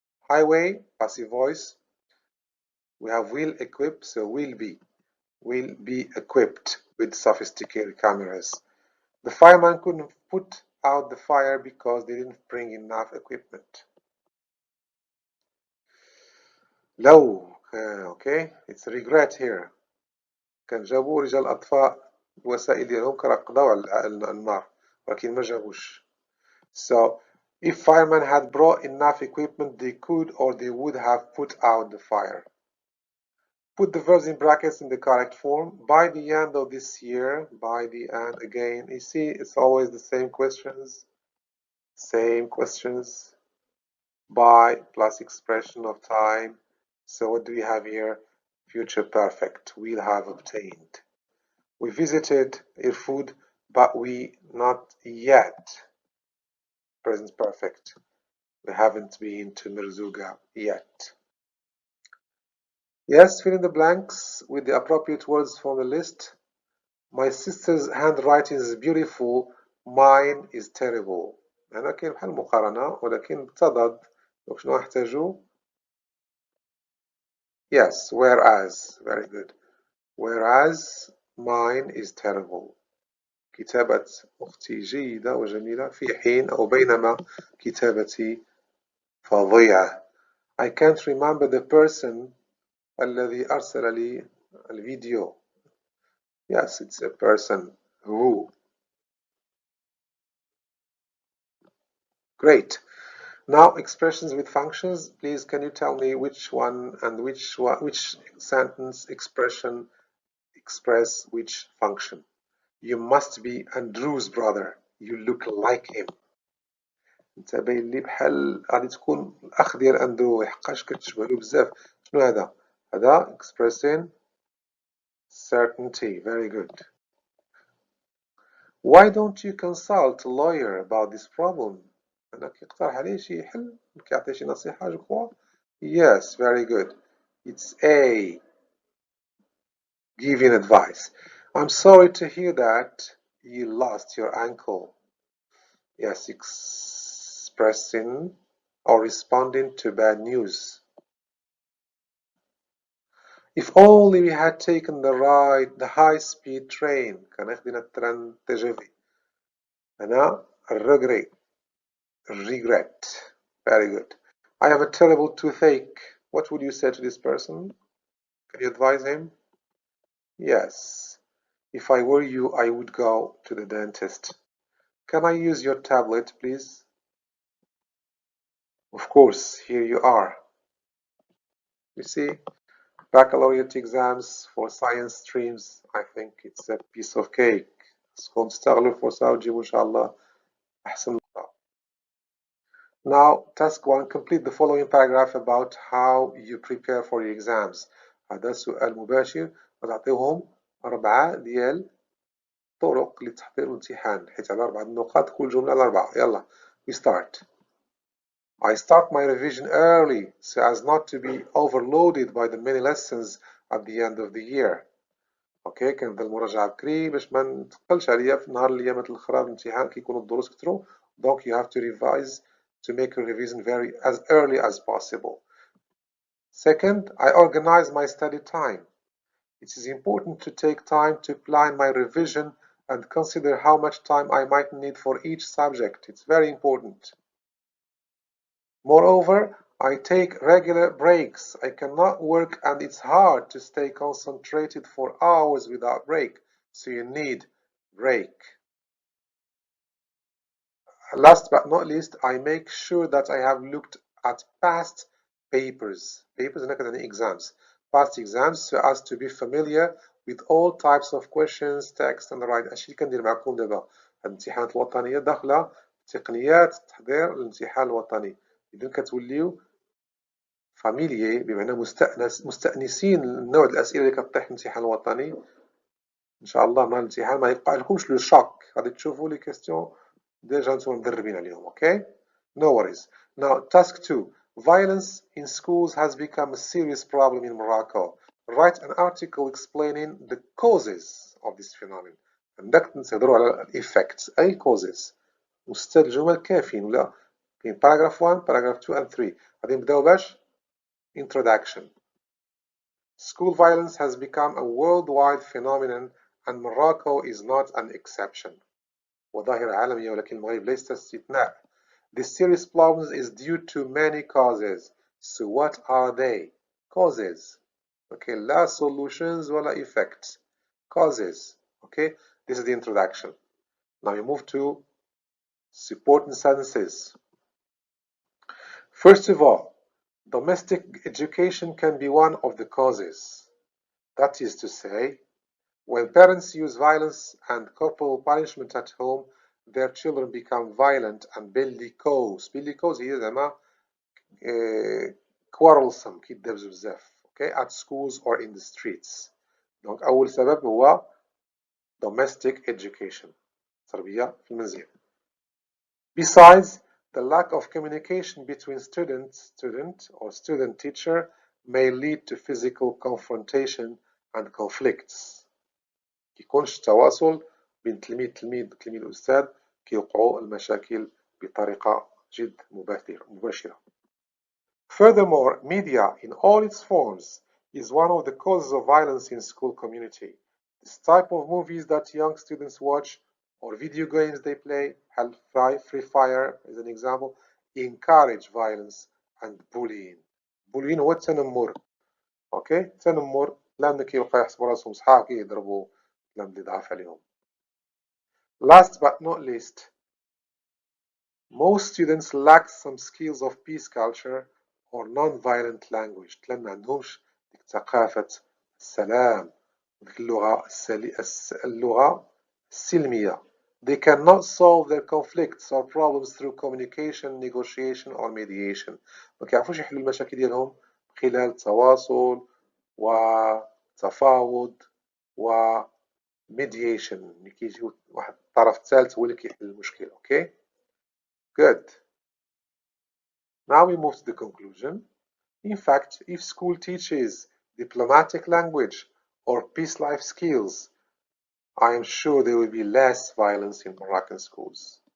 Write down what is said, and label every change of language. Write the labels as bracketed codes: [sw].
[en] Highway, passive voice. We have will equip, so will be equipped with sophisticated cameras. The fireman couldn't put out the fire because they didn't bring enough equipment. لو okay, it's regret here. [ar] كان جابوا رجال الأطفاء الوسائل ديالهم كانوا قضاو على النار ولكن ما جابوش. [en] So if firemen had brought enough equipment, they could or they would have put out the fire. Put the verbs in brackets in the correct form. By the end of this year, by the end again, you see it's always the same questions. Same questions. By plus expression of time. So what do we have here? Future perfect. We'll have obtained. We visited Irfood, but we not yet. Present perfect. We haven't been to Mirzuga yet. Yes, fill in the blanks with the appropriate words from the list. My sister's handwriting is beautiful. Mine is terrible. [ar] هنا كاين بحال مقارنة ولكن تضاد. دونك شنو نحتاجو؟ [en] Yes, whereas. Very good. Whereas mine is terrible. [ar] كتابة أختي جيدة وجميلة في حين أو بينما كتابتي فظيعة. [en] I can't remember the person [ar] الذي أرسل لي الفيديو. [en] Yes, it's a person who. Great. Now expressions with functions. Please, can you tell me which one and which sentence expression express which function? You must be Andrew's brother. You look like him. [ar] انت باين لي بحال غادي تكون الاخ ديال اندرو لحقاش كتشبه له بزاف. شنو هذا؟ هذا [en] expressing certainty. Very good. Why don't you consult a lawyer about this problem? [ar] أنا كيقترح عليه شي حل كيعطيه شي نصيحة جو كخوا. [en] Yes, very good. It's A. Giving advice. I'm sorry to hear that you lost your ankle. Yes, expressing or responding to bad news. If only we had taken the high-speed train. [ar] كان خدينا التران TGV. [en] هنا regret. Very good. I have a terrible toothache. What would you say to this person? Can you advise him? Yes. If I were you, I would go to the dentist. Can I use your tablet, please? Of course, here you are. You see, baccalaureate exams for science streams, I think it's a piece of cake. [ar] تكون تشتغلوا فرصة وتجيبوا إن شاء الله أحسن نقطة. [en] Now, task 1, complete the following paragraph about how you prepare for your exams. [ar] هذا سؤال مباشر وتعطيهم 4 ديال طرق لتحضير الامتحان حيث على 4 نقاط كل جملة على 4. [en] يلا, we start. I start my revision early so as not to be overloaded by the many lessons at the end of the year. [ar] اوكي كنبدا المراجعه بكري باش ما نتقلش عليا في نهار الايامات الاخرى الامتحان كيكونوا الدروس كثروا. [en] Donc you have to revise to make a revision very as early as possible. Second, I organize my study time. It is important to take time to plan my revision and consider how much time I might need for each subject. It's very important. Moreover, I take regular breaks. I cannot work and it's hard to stay concentrated for hours without break, so you need break. Last but not least, I make sure that I have looked at past papers. Papers [ar] هنا كتعني [en] exams. Past exams so as to be familiar with all types of questions, text and write. [ar] الشيء اللي كندير معكم دابا الامتحانات الوطنية داخلة تقنيات تحضير الامتحان الوطني. إذا كتوليو فاميليي بمعنى مستأنسين النوع الأسئلة اللي كطيح في الامتحان الوطني. إن شاء الله مع الامتحان ما يبقى لكمش [fr] لو شوك، [ar] غادي تشوفوا [fr] لي كيستيون ديجا [ar] نتوما مدربين عليهم. [en] Okay no worries. Now task 2, violence in schools has become a serious problem in Morocco. Write an article explaining the causes of this phenomenon. [ar] عندك نهضروا على effects أي causes وستة الجمل كافيين ولا كاين [en] paragraph 1 paragraph 2 and 3. [ar] غادي نبداو باش introduction. [en] School violence has become a worldwide phenomenon and Morocco is not an exception. [ar] وظاهرة عالمية ولكن المغرب ليس استثناء. [en] This serious problem is due to many causes. So what are they? Causes. Okay, لا solutions ولا effects. Causes. Okay, this is the introduction. Now we move to supporting sentences. First of all, domestic education can be one of the causes. That is to say, when parents use violence and corporal punishment at home, their children become violent and bellicose. [ar] Bellicose هي زعما quarrelsome كيتدابزوا بزاف. [en] Okay, at schools or in the streets. Donc [ar] أول سبب هو [en] domestic education. [ar] تربية في المنزل. [en] Besides, the lack of communication between student or student teacher may lead to physical confrontation and conflicts. [ar] كيكونش تواصل بين تلميذ وأستاذ كيوقعوا المشاكل بطريقة جد مباشرة. [en] Furthermore, media in all its forms is one of the causes of violence in school community. This type of movies that young students watch or video games they play, Free Fire is an example, encourage violence and bullying. [ar] Bullying هو التنمر. اوكي التنمر لأن كيبقى يحسبوا راسهم صحاب كيضربوا لم اللي ضعف عليهم. [en] Last but not least, most students lack some skills of peace culture or non-violent language. [ar] لأن ما عندهمش ديك ثقافة السلام وديك اللغة السلمية. [en] They cannot solve their conflicts or problems through communication, negotiation or mediation. [ar] ما كيعرفوش يحلوا المشاكل ديالهم خلال التواصل وتفاوض و mediation. اللي كيجي واحد الطرف ثالث هو اللي كيحل المشكل. [en] Okay good. Now we move to the conclusion. In fact, if school teaches diplomatic language or peace life skills, I am sure there will be less violence in Moroccan schools.